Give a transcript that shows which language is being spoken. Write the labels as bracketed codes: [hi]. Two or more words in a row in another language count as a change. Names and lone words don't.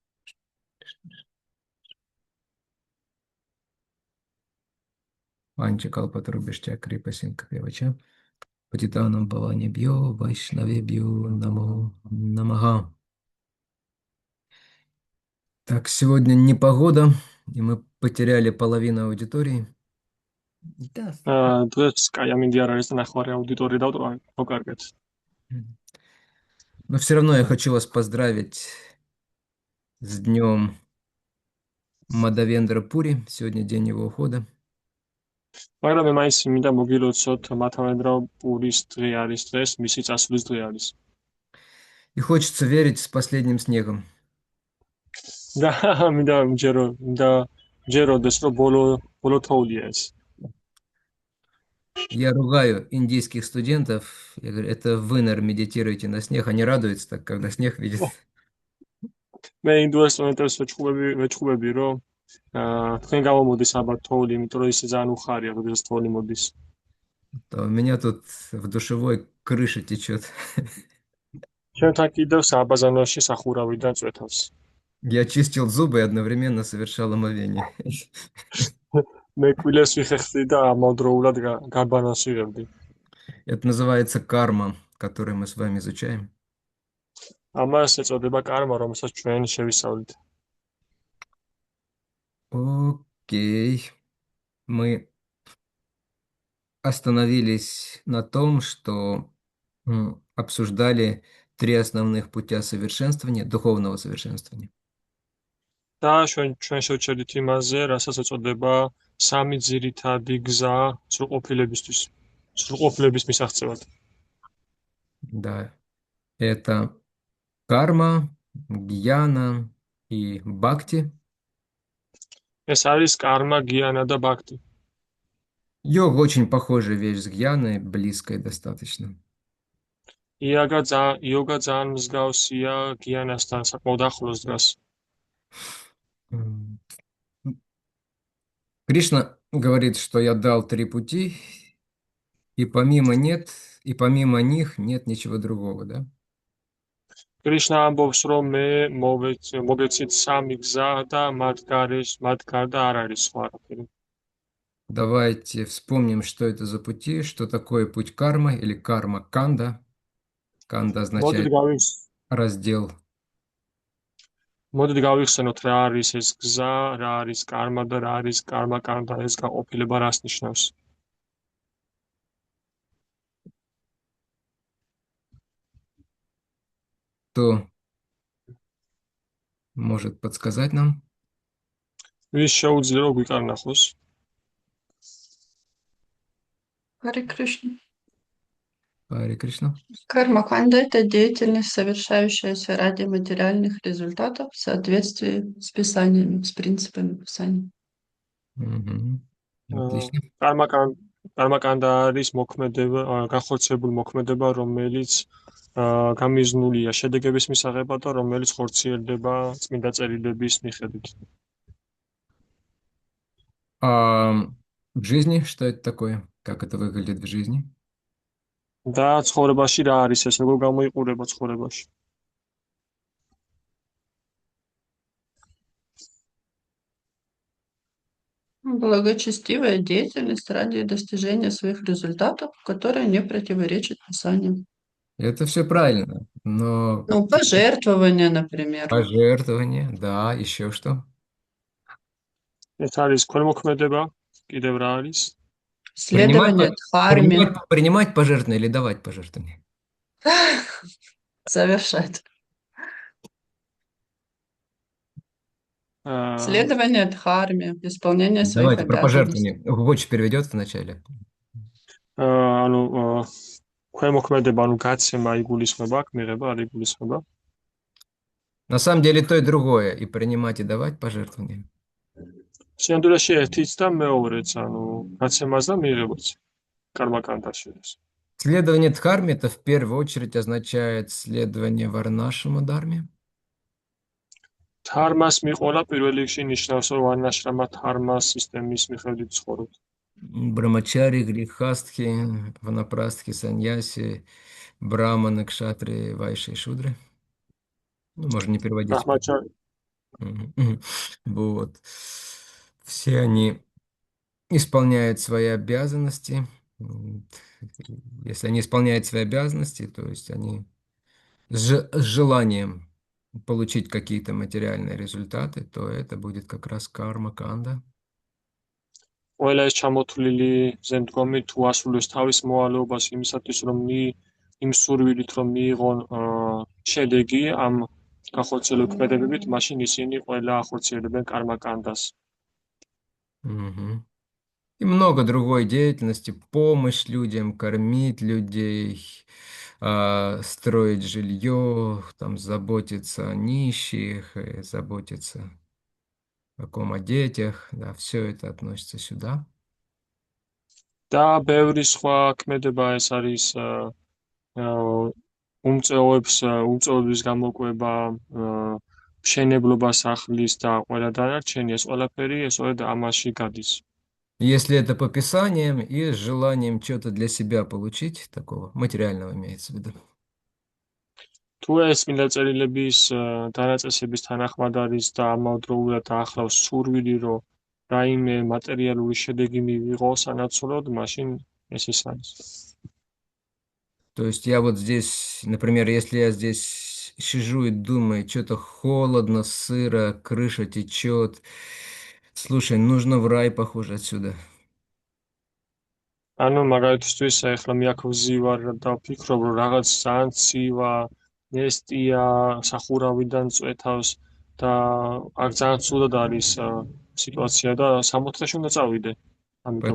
[sa] वाञ्छा कल्पतरुभ्यश्च कृपा सिन्धुभ्य एव च, पतितानां पावनेभ्यो, वैष्णवेभ्यो, नमो नमः. [ru] Так, сегодня непогода, и мы потеряли половину аудитории. Да. [ka] დღეს კაი ამინდი არ არის და ნახევარი აუდიტორია დავკარგეთ. [ru] Но все равно я хочу вас поздравить с днем Мадавендра Пури. Сегодня день его ухода. [ka] მაგრამ მე მაინც მინდა მოგილოცოთ მათავენდრა პურის დღე არის დღეს, მისი წასვლის დღე არის. [ru] И хочется верить с последним снегом. [ka] და მინდა მჯეროდეს რომ ბოლო თოვლია ეს. [ru] Я ругаю индийских студентов. Я говорю, это вы, наверное, медитируете на снег. Они радуются так, когда снег видят. [ka] მე ინდუას სტუდენტებს ვეჭუბები რომ თქვენ გამომოდის ალბათ თოვლი, იმიტომ რომ ისე ძალიან უხარია, როდესაც თოვლი მოდის. [ru] То у меня тут в душевой крыша течет. [ka] ჩვენთან კიდევ სააბაზანოში სახურავიდან წვეთავს. [ru] Я чистил зубы и одновременно совершал омовение. [ka] მე კვილეს ვიხეხდი და ამავდროულად გარბანას ვიღებდი. [ru] Это называется карма, которую мы с вами изучаем. [ka] ამას ეწოდება კარმა, რომელსაც ჩვენ შევისწავლით. [ru] Окей. Мы остановились на том, что обсуждали три основных путя совершенствования, духовного совершенствования. [ka] და ჩვენ შევჩერდით იმაზე, რასაც ეწოდება სამი ძირითადი გზა სრულყოფილებისთვის, სრულყოფილების მისაღწევად. [ru] Да, это карма, гьяна и бхакти. [ka] ეს არის კარმა, გიანა და ბაქტი. [ru] Йога очень похожая вещь с гьяной, близкая достаточно. [ka] იოგა ძალიან მსგავსია გიანასთან, საკმაოდ ახლოს დგას. М. [ru] Кришна говорит, что я дал три пути, и помимо них нет ничего другого, да? [ka] კრიშნა ამბობს, რომ მე მოგეცით სამი გზა და მათ გარდა არ არის სხვა არაფერი. [ru] Давайте вспомним, что это за пути, что такое путь кармы или карма-канда. Канда [ka] მოდით [ru] означает [ka] გავიხსენოთ [ru] раздел. [ka] მოდით გავიხსენოთ რა არის ეს გზა, რა არის კარმა და რა არის კარმა კანდა, ეს გაყოფილება რას ნიშნავს. [ru] Кто может подсказать нам? [ka] ვის შეუძლია რომ გვიკარნახოს? [sa] हरे कृष्ण. हरे कृष्ण. [ru] Карма-канда– это деятельность, совершающаяся ради материальных результатов в соответствии с писаниями, с принципами писания. Мгм. Отлично. [ka] კარმა-კანდა არის მოქმედება, განხორციელებული მოქმედება, რომელიც გამიზნულია შედეგების მისაღებად და რომელიც ხორციელდება წმინდა წერილების მიხედვით. [ru] А в жизни что это такое? Как это выглядит в жизни? [ka] და ცხოვრებაში რა არის ეს, როგორ გამოიყურება ცხოვრებაში? [ru] Благочестивая деятельность ради достижения своих результатов, которая не противоречит писанию. Это все правильно, но Ну, пожертвования, например. пожертвование, да, еще что? [ka] ეს არის ქველმოქმედება, კიდევ რა არის? [ru] Принимать, Следование дхарме. принимать пожертвование или давать пожертвование? Совершать. აა Следование Дхарме, исполнение своих Давайте про обязанностей. пожертвования. Гуч переведет вначале. [ka] ანუ ქვემოქმედება, ანუ გაცემა იგულისხმება, აქ მიღება არ იგულისხმება. [ru] На самом деле то и другое. И принимать, и давать пожертвования. [ka] სინამდვილეში ერთიც და მეორეც, ანუ გაცემას და მიღებაც. Кармакандаში ეს. [ru] Следование Дхарме это в первую очередь означает следование Варнашрама Дхарме. [ka] Дхармас მიყოლა პირველ რიგში ნიშნავს, რომ ვარნაშრამა დჰარმას სისტემის მიხედვით ცხოვრობთ. [ru] Брамачари, Грихастхи, Ванапрастхи, Саньяси, Браманы, Кшатри, Вайши и Шудры. Ну, можно не переводить. Брахмачари. Вот. Все они исполняют свои обязанности. Если они исполняют свои обязанности, то есть они с желанием получить какие-то материальные результаты, то это будет как раз карма канда. [ka] ყველა ეს ჩამოთვლილი ზემდგომი თუ ასრულებს თავის მოვალეობას იმისათვის, რომ იმ სურვილით, რომ მიიღონ შედეგი ამ განხორციელებულ ქმედებებით, მაშინ ისინი ყველა ახორციელებენ кармакандას. Мгм. [ru] И много другой деятельности, помощь людям, кормить людей, строить жилье, там, заботиться о нищих, заботиться о ком, о детях, да, все это относится сюда. [ka] და ბევრი სხვა ქმედება ეს არის უმწეობების გამოკვება, მშენებლობა სახლის და ყველა დანარჩენი, ეს ყველაფერი ესօეთ ამაში გადის. [ru] Если это по писаниям и с желанием что-то для себя получить, такого материального имеется в виду. [ka] თუ ეს წმინდა წერილების დანაწესების თანახმად არის და ამავდროულად ახლავს სურვილი, რომ რაიმე მატერიალური შედეგი მივიღო სანაცვლოდ, მაშინ ეს ის არის. [ru] То есть я вот здесь, например, если я здесь сижу и думаю, что-то холодно, сыро, крыша течет, слушай, нужно в рай, похоже, отсюда. [ka] ანუ მაგალითისთვის ახლა მე აქ ვზივარ და ვფიქრობ, რომ რაღაც ძალიან ცივა, ნესტია, სახურავიდან წვეთავს და აქ ძალიან ცუდად არის სიტუაცია და 60-ში უნდა წავიდე. ამიტომ